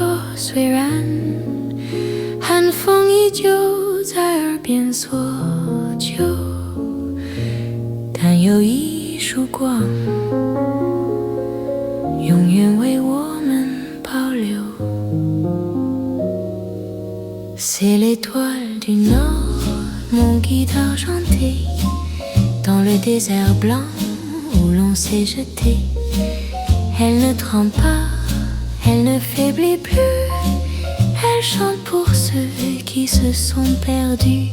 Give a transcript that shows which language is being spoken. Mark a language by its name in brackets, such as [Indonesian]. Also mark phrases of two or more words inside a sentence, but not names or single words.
[Chinese] 虽然寒风依旧在耳边索求，但有一束光，永远为我们保留。 [French] C'est l'étoile du Nord, mon guide argenté, dans le désert blanc où l'on s'est jeté. Elle ne tremble pas, elle ne faiblit plus, elle chante pour ceux qui se sont perdus.